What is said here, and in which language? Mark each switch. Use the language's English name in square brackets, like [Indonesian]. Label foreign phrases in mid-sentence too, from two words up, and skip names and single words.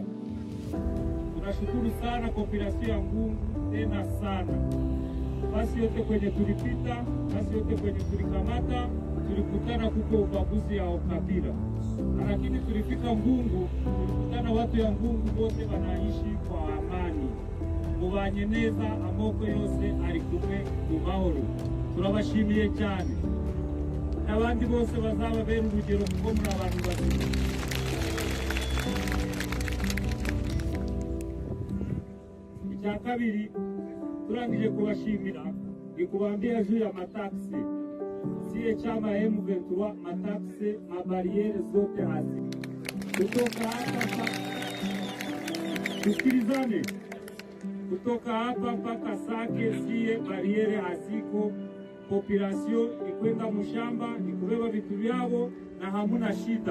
[Swahili] Tunashukuru sana population ya Mungu tena sana. Basi yote kwenye tulipita, basi yote kwenye tulikamata, tulikutana kuko ubaguzi ya ukabila. Lakini tulifika Mungu, tulikutana watu ya Mungu wote wanaishi kwa amani. [Kinyarwanda] Mubanyeneza amoko yose ari kumwe mu mahoro. Turabashimiye cyane. N'abandi bose bazaba bera urugero kuko muri abantu bazima. Icya kabiri turangije kubashimira [Swahili] ikubambia juu ya mataksi. Siye chama M23 mataksi mabariere zote hazi. Kutoka hapa tusikilizane. Kutoka hapa mpaka Sake siye bariere haziko. Population ikwenda mushamba ikubeba vitu vyao na hamuna shida.